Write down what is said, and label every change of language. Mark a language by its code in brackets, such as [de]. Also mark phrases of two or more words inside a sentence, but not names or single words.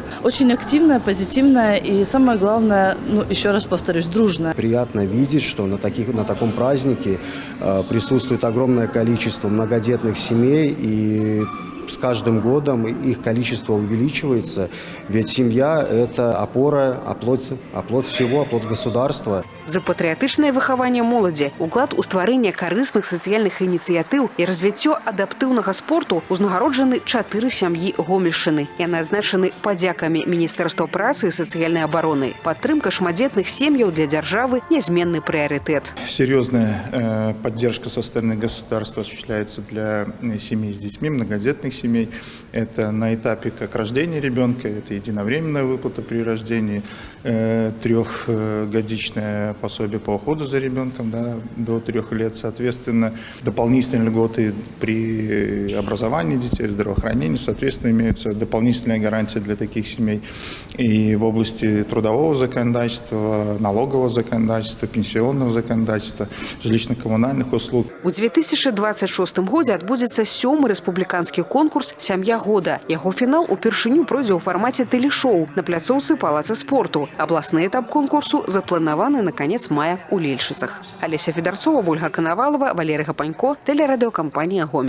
[ru] Очень активная, позитивная и, самое главное, еще раз повторюсь, дружная. Приятно видеть, что на таком празднике присутствует огромное количество многодетных семей, и с каждым годом их количество увеличивается, ведь семья – это опора, оплот всего, оплот государства. [be] За патрыятычнае выхаванне моладзі, уклад у стварэнне карысных сацыяльных ініцыятыў і развіццё адаптыўнага спорту узнагароджаны 4 сям'і Гомельшчыны. Яны адзначаны падзякамі Міністэрства працы і сацыяльнай абароны. Падтрымка шматдзетных сем'яў для дзяржавы – нязменны прыярытэт. [ru] Серьезная поддержка со стороны государства осуществляется для семей с детьми, многодетных семей. Это на этапе как рождения ребенка, это единовременная выплата при рождении, 3-годичное пособие по уходу за ребенком, до 3 лет, соответственно, дополнительные льготы при образовании детей, здравоохранении, соответственно, имеются дополнительные гарантии для таких семей и в области трудового законодательства, налогового законодательства, пенсионного законодательства, жилищно-коммунальных услуг. [be] У 2026 годзе адбудзецца 7-й рэспубліканскі конкурс «Сям'я года». Яго фінал упершыню пройдзе ў фармаце тэлешоу на пляцоўцы палаца спорту. Абласны этап конкурсу запланаваны [ru] на конец мая [be] у Лельшыцах. [ru] Олеся Федарцова, Ольга Коновалова, Валерий Гапанько, телерадиокомпания «Гомель».